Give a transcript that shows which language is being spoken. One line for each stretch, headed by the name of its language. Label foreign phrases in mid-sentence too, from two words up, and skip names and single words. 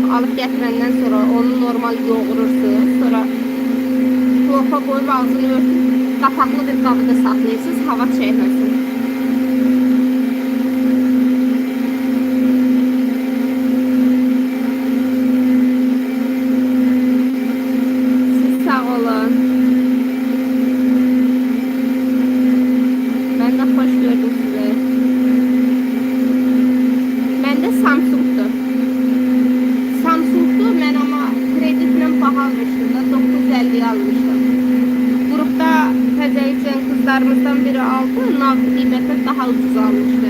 Azerbaijani: Alıb gətirəndən sonra onu normal yoğurursunuz. Sonra bloka qoyub ağzını örtüb qapaqlı bir qabıda saxlayırsınız, hava çəkməsin. Siz sağ olun.
Turkish: Ben de hoş gördüm sizi. Ben de Samsung'dur. Samsung'dur, ben ama kreditle pahalı almıştım da 950 almıştım. Grupta təzəlicən kızlarımızdan biri aldı,
Azerbaijani: nağd qiymətə daha ucuz almıştı.